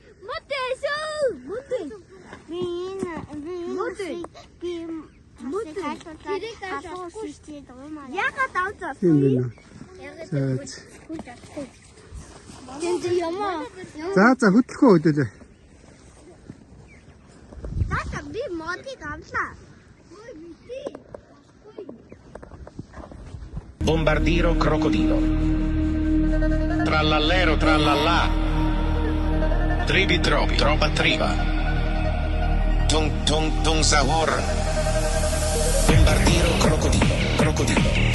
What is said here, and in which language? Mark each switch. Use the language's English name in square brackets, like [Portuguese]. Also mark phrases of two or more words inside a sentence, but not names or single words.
[Mongolian] Ягаад авцаа? Тийм. Тэнд юм аа. За хөтлөхөө хөдөлөө. Тата би модыг авлаа. [Italian] Bombardiro crocodilo. Trallallero trallallà. Tribi tropi, tropa triba. [Indonesian] Tung sahur. [Italian] Bombardiro crocodilo. Crocodilo.